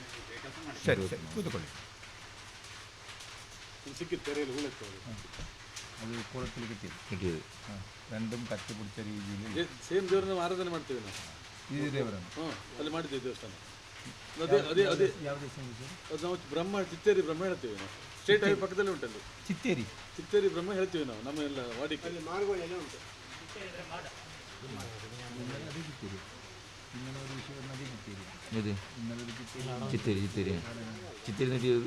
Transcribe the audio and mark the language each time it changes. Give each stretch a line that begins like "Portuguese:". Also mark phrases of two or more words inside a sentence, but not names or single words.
Kannada: ಸರಿ ಸರಿ ಕೂತ್ಕೊಳ್ಳಿ.
Malayalam: അത് കുളത്തിൽ കിട്ടിയത് കിട്ടിയത് രണ്ടും കട്ടിപ്പിടിച്ച രീതിയിൽ
Kannada: ಸೇಮ್ ದೇವ್ರನ್ನ ಆರಾಧನೆ ಮಾಡ್ತೀವಿ ನಾವು. ಈ ದೇವರನ್ನು ಅಲ್ಲಿ ಮಾಡಿದ್ದೀವಿ ದೇವಸ್ಥಾನ. ಅದೇ ಅದೇ ಅದೇ ಯಾವ ದೇವಸ್ಥಾನ ಅದು ನಾವು ಬ್ರಹ್ಮ ಚಿತ್ತೇರಿ ಬ್ರಹ್ಮ ಹೇಳ್ತೀವಿ ನಾವು.
English: State Highway
Kannada: ಪಕ್ಕದಲ್ಲೇ ಉಂಟಲ್ಲಿ ಚಿತ್ತೇರಿ ಬ್ರಹ್ಮ ಹೇಳ್ತೀವಿ ನಾವು ನಮ್ಮ ಎಲ್ಲ ವಾಡಿಕೆ. ಮಾರುಗೋಳೆಲ್ಲ ಉಂಟು. ಇದು ಚಿತ್ತೇರಿ ಚಿತ್ತೇರಿ ಚಿತ್ತೇರಿ ನಡಿಯೋದು